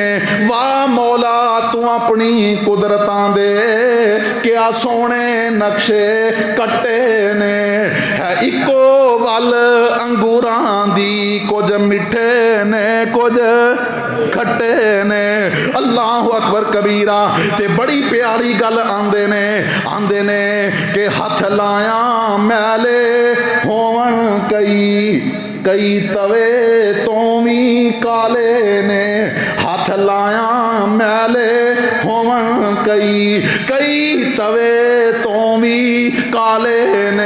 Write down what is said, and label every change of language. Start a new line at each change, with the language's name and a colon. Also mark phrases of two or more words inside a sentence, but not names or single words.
Punjabi: واہ مولا تو اپنی قدرتاں دے کیا سوہݨے نقشے کٹے نے. ہے اکو ول انگوراں دی کجھ مٹھے نے کجھ کھٹے نے.
Arabic: الله أكبر كبيرا.
Punjabi: تے بڑی پیاری گل آکھدے نے کہ ہتھ لایا میلے ہوون کئی، کئی توے تو بھی کالے نے. ہتھ لایا میلے ہوون کئی، کئی توے تو بھی کالے نے.